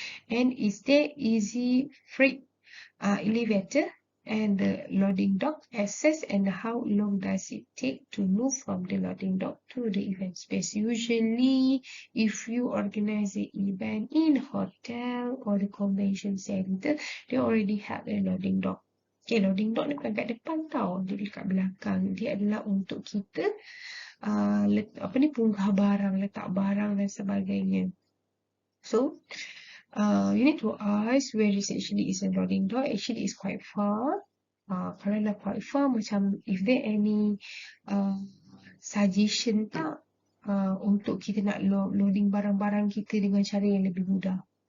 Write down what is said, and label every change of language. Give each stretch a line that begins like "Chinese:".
English: And is there easy freight elevator and the loading dock access, and how long does it take to move from the loading dock to the event space? Usually, if you organize an event in hotel or the convention center, they already have a loading dock.
Malay: Okay, loading dock ni bukan kat depan tau, dia dekat belakang. Dia adalah untuk kita punggah barang, letak barang dan sebagainya.
English: So, you need to ask where is actually is a loading dock. Actually it's quite far.
Malay: Kalau dah quite far, macam
English: if there any suggestion
Malay: tak untuk kita nak loading barang-barang kita dengan cara yang lebih mudah.